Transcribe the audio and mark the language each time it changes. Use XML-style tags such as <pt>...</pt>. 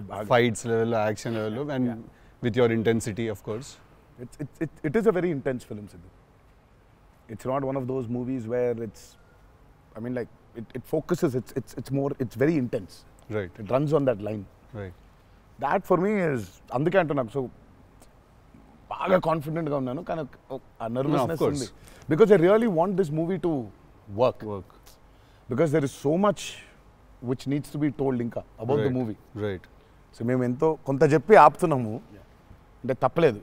<te>Fights లెవెల్లో, action లెవెల్లో,</te> <en>And with your intensity of course. It is a very intense film, Sidhu. It's not one of those movies where it's, I mean, like it focuses. It's very intense. Right. It runs on that line. Right. That for me is</en> <te>అందుకే అంటున్నా. So బాగా కాన్ఫిడెంట్గా ఉన్నాను, కానీ ఆ nervousness ఉంది.</te> <en>Because I really want this movie to work. Because there is so much which needs to be told ఇంకా about the movie. Right.</en> <te>So మేము ఎంతో కొంత చెప్పి ఆపుతున్నాము అంటే తప్పలేదు.</te>